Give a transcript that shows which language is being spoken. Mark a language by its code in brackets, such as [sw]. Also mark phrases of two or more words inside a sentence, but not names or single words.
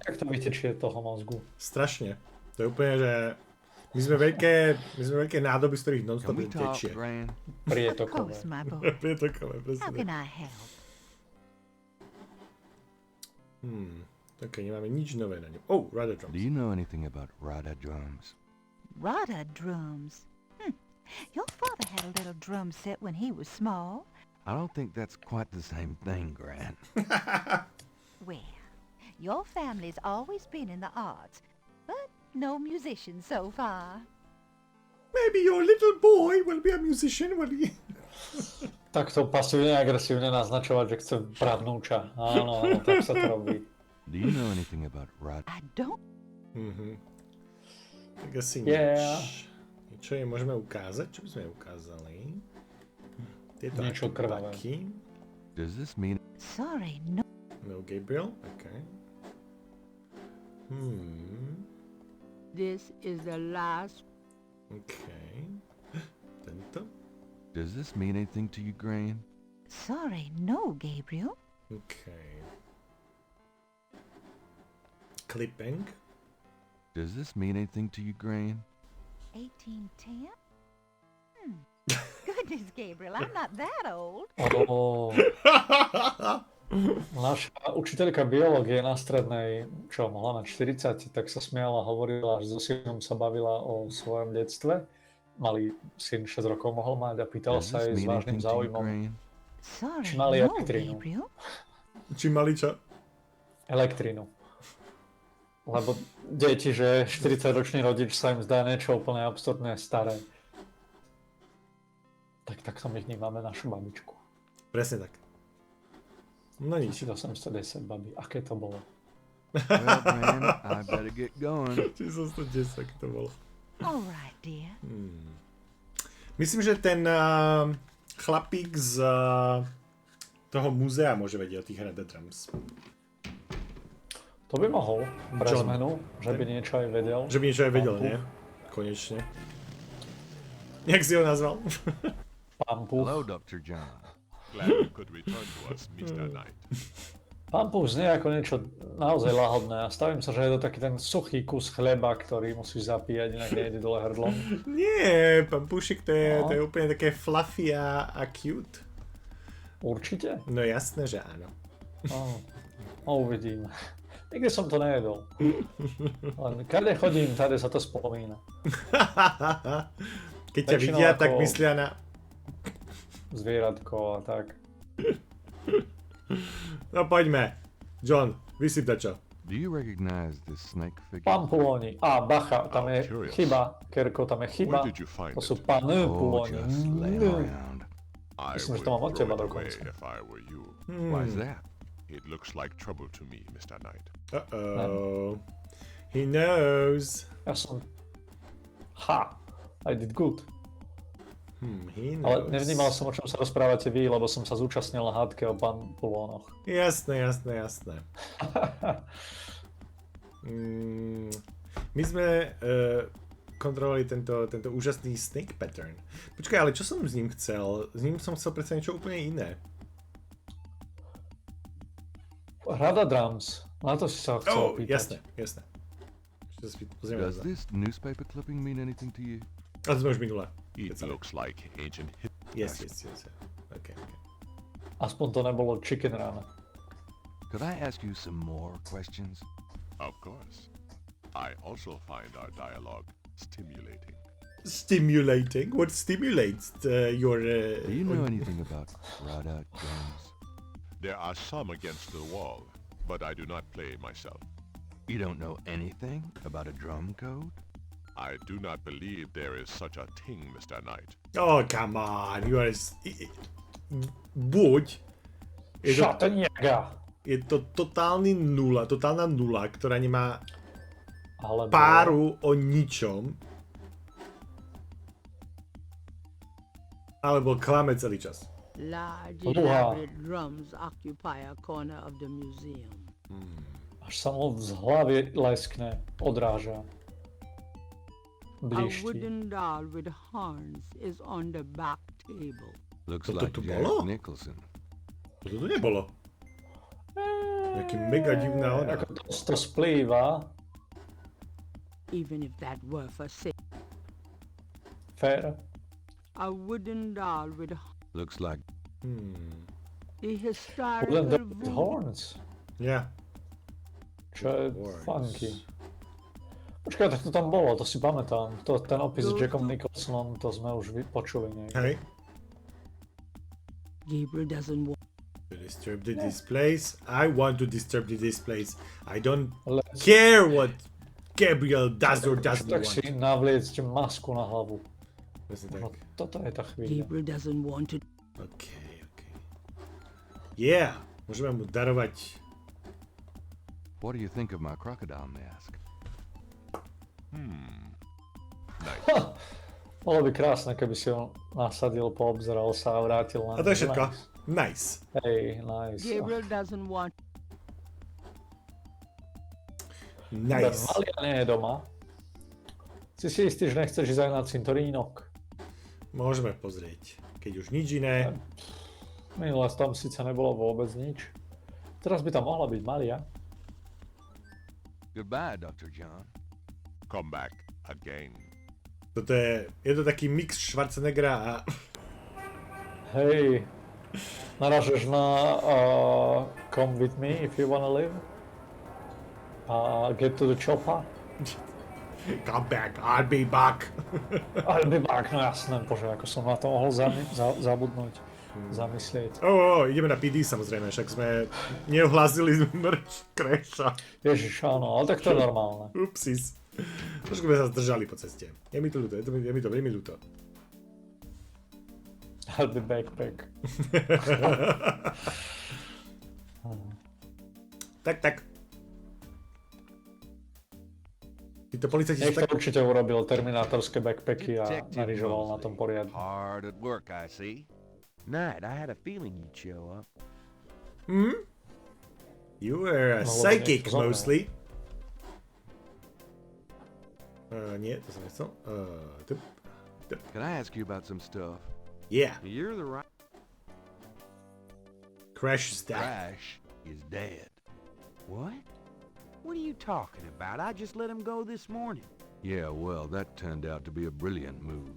[sk] Jak to vytečie toho mozgu? Strašne. To je úplne, že my sme veľké nádoby, z ktorých non-stop tečie. Prietokové. Prietokové, presne. Ok, nemáme nič nové na ňom. [en] Oh, rada drums. Do you know anything about rada drums? Rada drums? Your father had a little drum set when he was small. I don't think that's quite the same thing, Gran. Well, your family's always been in the arts, but no musician so far. Maybe your little boy will be a musician, will he? [sk] Takto pasívne agresívne naznačovať, že chce brať vnúča. Áno, tak sa to robí. [en] Do you know anything about rada? I don't. [sk] Tak asi nič. Čo je môžeme ukázať? Čo by sme ukázali? Tieto niečo krvavé. [en] Does this mean... Sorry, no. No, Gabriel? Okay. This is the last... [sk] Okay. Tento? [en] Does this mean anything to you, Gran? Sorry, no, Gabriel. Okay. Clipping? Does this mean anything to you, Gran? 1810? Goodness, Gabriel, I'm not that old. [sk] Naša učiteľka biológie na strednej, čo mohla mať 40, tak sa smiala, hovorila, že so synom sa bavila o svojom detstve. Malý syn 6 rokov mohol mať a pýtala sa jej s vážnym záujmom, či mali elektrínu. Či mali čo? Elektrínu. Lebo deti, že 40-ročný rodič sa im zdá niečo úplne absurdné staré. Tak som ich vnímame našu babičku. Presne tak. No nič. 1810, babi. Aké to bolo? [en] Well, man, I better get going. [sk] 1810, aké to bolo. [en] All right, dear. [sk] Myslím, že ten chlapík z toho múzea môže vedieť o tých [en] rada drums. [sk] To by mohol, pre John. zmenu, že by niečo aj vedel. Že by niečo aj vedel, nie? Konečne. Jak si ho nazval? Pampuch. [en] Hello, Dr. John. Glad you could return to us, Mr. Knight. [sk] Pampuch znie ako niečo naozaj lahodné a stavím sa, že je to taký ten suchý kus chleba, ktorý musíš zapíjať, inak nejde dole hrdlom. Nie, pampušik to je úplne také fluffy a cute. Určite? No jasné, že áno. No uvidím. Nikdy som to nejedol. Len kade chodím, tady sa to spomína. Keď ťa vidia, tak myslia na... Zvieratko a tak. No poďme. John, vysyp dačo. [en] Do you recognize this snake figure? [sk] Pampulóni. Á, bacha, tam je chyba. Kerko, tam je chyba. To sú panpulóni. Myslím, že to mám od teba dokonca. [en] Why is that? It looks like trouble to me, Mr. Knight. Uh-oh. He knows. [sk] Ja som... [en] Ha! I did good. He knows. [sk] Ale nevnímal som, o čom sa rozprávate vy, lebo som sa zúčastnil na hádke o panpulónoch. Jasné. My sme kontrolovali tento úžasný [en] snake pattern. [sk] Počkaj, ale čo som s ním chcel? S ním som chcel predsa niečo úplne iné. Rada drums. Na to si sa chcel pýtať. Jasné. [en] Does this newspaper clipping mean anything to you? [sk] Ale to sme už minulé. [en] It looks like ancient hip. Yes. Okay. [sk] Aspoň to nebolo [en] chicken run. Could I ask you some more questions? Of course. I also find our dialogue stimulating. Stimulating? What stimulates your... Do you know anything about Rada drums? There are some against the wall, but I do not play myself. You don't know anything about a drum code? I do not believe there is such a thing, Mr. Knight. Oh, come on, you are... [sk] Buď... Je to totálna nula, ktorá nemá páru o ničom. Alebo klame celý čas. [en] Large elaborate drums occupy a corner of the museum. [sk] Až sa mu z hlavy leskne, odráža. [en] A wooden doll with horns is on the back table. Looks like Jack Nicholson. [sk] Toto tu nebolo. Jaký mega divná ona. Ako to splýva. [en] Even if that were for sale. Fair. A wooden doll with looks like the historical horns. Yeah. [sk] Čo je funky. Počkaj, tak to tam bolo, to si pamätám. Ten opis s Jackom Nicholsonom, to sme už počuli niekde. Hej. [en] Gabriel doesn't want to disturb the displays. I want to disturb the displays. I don't care what Gabriel does or doesn't want. [sk] Tak si navliecť masku na hlavu. No, toto je tá chvíľa. [en] Gabriel doesn't want to... Okay. Yeah, [sk] môžeme mu darovať... [en] What do you think of my crocodile mask? Nice. [sk] Bolo by krásne, keby si ho nasadil, poobzeral sa a vrátil na... A to je všetko. Nice. Hej, nice. [en] Gabriel doesn't want... Nice. [sk] Malia nie je doma. Si istý, že nechceš ísť aj na cintorínok? Môžeme pozrieť, keď už nič iné. Minulé tam síce nebolo vôbec nič. Teraz by tam mohla byť Malia. [en] Goodbye, Dr. John. Come back again. [sk] Toto je to taký mix Schwarzeneggera a... Hej, narážeš na [en] Come with me if you wanna live? Get to the chopper? Come back, I'll be back. I'll be back, [sk] no jasné, bože, ako som na to mohol zabudnúť, zamyslieť. Ideme na PD samozrejme, však sme neohlásili merch Crasha. Ježiš, áno, ale tak to je normálne. Upsis. Trošku sme sa zdržali po ceste. Je mi to ľúto, je mi to veľmi ľúto. [en] I'll be backpack. [sk] Tak. Títo policajti sú Niekto určite urobil terminátorské backpacky a narižoval na tom poriadne. [en] Hard at work, I see. Knight, I had a feeling you'd show up. You were a psychic mostly. [sk] Nie, to som nechcel. [en] Can I ask you about some stuff? Yeah. You're the right... Crash is dead. Crash is dead. What? What are you talking about? I just let him go this morning. Yeah, well, that turned out to be a brilliant move.